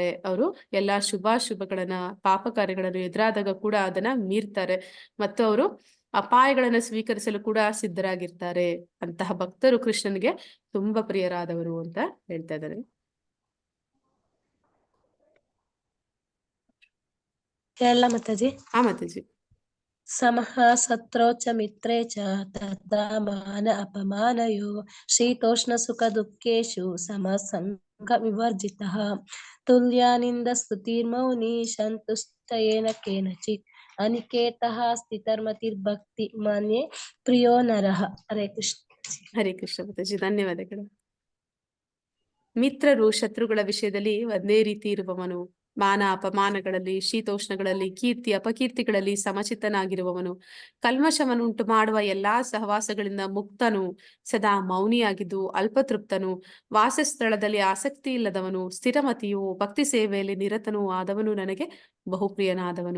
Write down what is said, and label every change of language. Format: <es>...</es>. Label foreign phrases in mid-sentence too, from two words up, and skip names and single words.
<kn>ಅವರು ಎಲ್ಲಾ ಶುಭಾಶುಭಗಳನ್ನ, ಪಾಪ ಕಾರ್ಯಗಳನ್ನು ಎದುರಾದಾಗ ಕೂಡ ಅದನ್ನ ಮೀರ್ತಾರೆ, ಮತ್ತು ಅವರು ಅಪಾಯಗಳನ್ನ ಸ್ವೀಕರಿಸಲು ಕೂಡ ಸಿದ್ಧರಾಗಿರ್ತಾರೆ. ಅಂತಹ ಭಕ್ತರು ಕೃಷ್ಣನಿಗೆ ತುಂಬಾ ಪ್ರಿಯರಾದವರು ಅಂತ ಹೇಳ್ತಾ ಇದ್ದಾರೆ. ಕೇಳಲ್ಲ ಮಾತಾಜಿ. ಹಾ ಮಾತಾಜಿ.</kn> <sa>ಸಮಃ ಸತ್ರೌ ಚ ಮಿತ್ರೇ ಚ ತಥಾ ಮಾನ ಅಪಮಾನಯೋ ಶೀತೋಷ್ಣ ಸುಖ ದುಃಖೇಷು ಸಮಸಂಗ ವಿವರ್ಜಿತಃ ತುಲ್ಯಾನಿಂದ ಸ್ತುತಿರ್ಮೌನಿ ಸಂತುಷ್ಟಯೇನ ಕೇನಚಿತ್ ಅನಿಕೇತಃ ಸ್ಥಿತರ್ಮತಿರ್ಭಕ್ತಿ ಮಾನ್ಯೇ ಪ್ರಿಯೋ ನರಃ.</sa> <kn>ಹರೇ ಕೃಷ್ಣ. ಹರೇ ಕೃಷ್ಣ ಮಾತಾಜಿ, ಧನ್ಯವಾದಗಳು. ಮಿತ್ರರು ಶತ್ರುಗಳ ವಿಷಯದಲ್ಲಿ ಒಂದೇ ರೀತಿ ಇರುವವನು, ಮಾನ ಅಪಮಾನಗಳಲ್ಲಿ, ಶೀತೋಷ್ಣಗಳಲ್ಲಿ, ಕೀರ್ತಿ ಅಪಕೀರ್ತಿಗಳಲ್ಲಿ ಸಮಚಿತ್ತನಾಗಿರುವವನು, ಕಲ್ಮಶವನ್ನುಂಟು ಮಾಡುವ ಎಲ್ಲಾ ಸಹವಾಸಗಳಿಂದ ಮುಕ್ತನು, ಸದಾ ಮೌನಿಯಾಗಿದ್ದು ಅಲ್ಪತೃಪ್ತನು, ವಾಸಸ್ಥಳದಲ್ಲಿ ಆಸಕ್ತಿ ಇಲ್ಲದವನು, ಸ್ಥಿರಮತಿಯು, ಭಕ್ತಿ ಸೇವೆಯಲ್ಲಿ ನಿರತನೂ ಆದವನು ನನಗೆ ಬಹುಪ್ರಿಯನಾದವನು.</kn>